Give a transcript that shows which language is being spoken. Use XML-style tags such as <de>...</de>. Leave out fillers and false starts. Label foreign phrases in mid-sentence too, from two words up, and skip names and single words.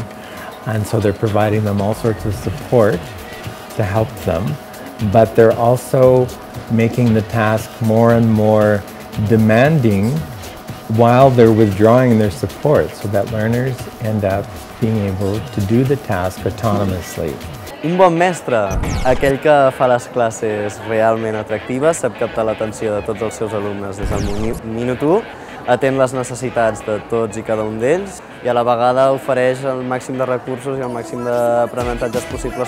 <en>And so they're providing them all sorts of support to help them, but they're also making the task more and more demanding while they're withdrawing their support, so that learners end up being able to do the task autonomously.</en> <ca>Un bon mestre, aquell que fa les classes realment atractives, sap captar l'atenció de tots els seus alumnes des del minut 1, atén les necessitats de tots i cada un d'ells i a la vegada ofereix el màxim de recursos i el màxim d'aprenentatges possibles.</ca>